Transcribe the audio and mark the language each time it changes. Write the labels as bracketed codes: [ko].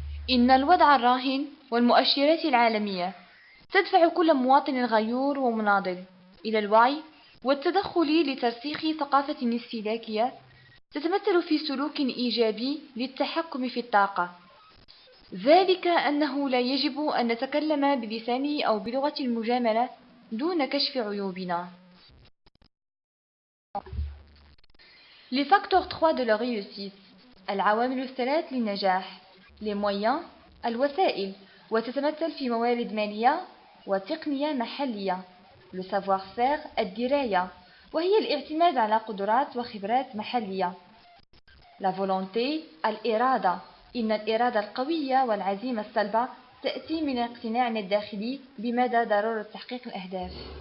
[ar] إن الوضع الراهن والمؤشرات العالمية تدفع كل مواطن غيور ومناضل إلى الوعي والتدخل لترسيخ ثقافة استهلاكية تتمثل في سلوك إيجابي للتحكم في الطاقة، ذلك أنه لا يجب أن نتكلم بلسان أو بلغة المجاملة دون كشف عيوبنا. [fr] Les facteurs 3 de la réussite. [ar] العوامل الثلاث للنجاح. [fr] Les moyens. [ar] الوسائل، وتتمثل في موارد مالية وتقنية محلية. [fr] Le savoir-faire. [ar] الدراية، وهي الاعتماد على قدرات وخبرات محلية. [fr] La volonté. [ar] الإرادة، إن الإرادة القوية والعزيمة الصلبة تأتي من اقتناعنا الداخلي بمدى ضرورة تحقيق الأهداف.